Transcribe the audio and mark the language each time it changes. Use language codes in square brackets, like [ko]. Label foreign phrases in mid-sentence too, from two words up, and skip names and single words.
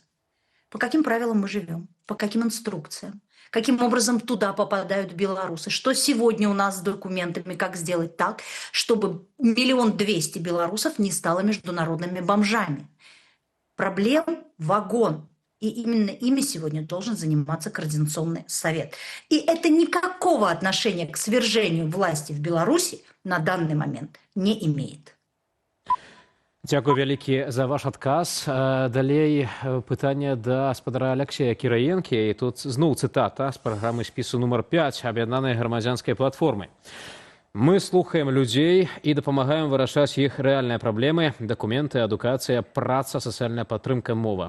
[ru] По каким правилам мы живем, по каким инструкциям, каким образом туда попадают белорусы, что сегодня у нас с документами, как сделать так, чтобы 1 200 000 белорусов не стало международными бомжами. Проблем вагон. И именно ими сегодня должен заниматься Координационный совет. И это никакого отношения к свержению власти в Беларуси на данный момент не имеет. [be] Дзякуй вялікі за ваш адказ. Далей пытанне да гаспадара Алексея Кіраенкі. І тут зноў цытата з праграмы спісу нумар 5 аб'яднанай грамадзянскай платформы. Мы слухаем людзей і дапамагаем вырашаць іх рэальныя праблемы, дакументы, адукацыя, праца, сацыяльная падтрымка, мова.